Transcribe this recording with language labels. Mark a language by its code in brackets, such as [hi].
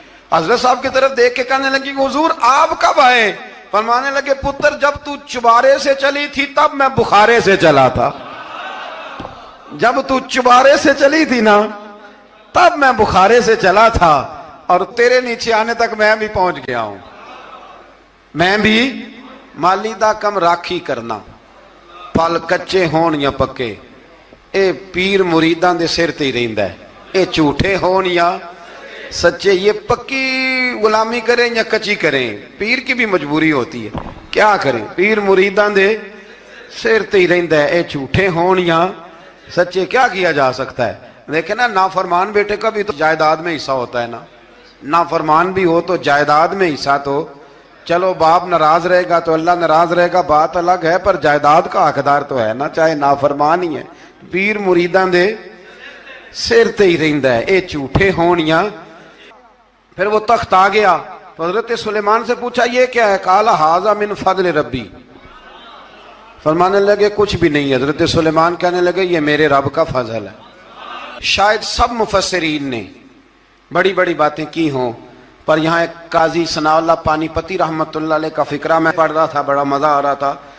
[ur] حضرت صاحب کی طرف دیکھ کے کہنے لگی کہ حضور آپ کب آئے؟ فرمانے لگے پتر جب تو چبارے سے چلی تھی تب میں بخارے سے چلا تھا. جب تو چبارے سے چلی تھی نا تب میں بخارے سے چلا تھا, اور تیرے نیچے آنے تک میں بھی پہنچ گیا ہوں. [pa] میں بھی مالی دا کم راکھی کرنا, پل کچے ہون یا پکے, اے پیر مریداں دے سر تے ہی رہندا ہے. اے جھوٹے ہون یا سچے, [ur] یہ پکی غلامی کریں یا کچی کریں, پیر کی بھی مجبوری ہوتی ہے. کیا کریں, [pa] پیر مریداں دے سر تے ہی رہندا ہے. اے جھوٹے ہون یا سچے, [ur] کیا کیا جا سکتا ہے. دیکھیں نا, نافرمان بیٹے کا بھی تو جائیداد میں حصہ ہوتا ہے نا. نافرمان بھی ہو تو جائیداد میں حصہ تو, چلو باپ ناراض رہے گا تو اللہ ناراض رہے گا بات الگ ہے, پر جائیداد کا حقدار تو ہے نا, چاہے نافرمان ہی ہے. [pa] پیر مریداں دے سر تے ہی رہندا ہے. اے جھوٹے ہون یا. [ur] پھر وہ تخت آ گیا تو حضرت سلیمان سے پوچھا یہ کیا ہے؟ [ar] قال ھذا من فضل ربی. [ur] فرمانے لگے کچھ بھی نہیں. حضرت سلیمان کہنے لگے یہ میرے رب کا فضل ہے. شاید سب مفسرین نے بڑی بڑی باتیں کی ہوں, پر یہاں ایک قاضی ثناء اللہ پانی پتی رحمت اللہ علیہ کا فقرہ میں پڑھ رہا تھا, بڑا مزہ آ رہا تھا.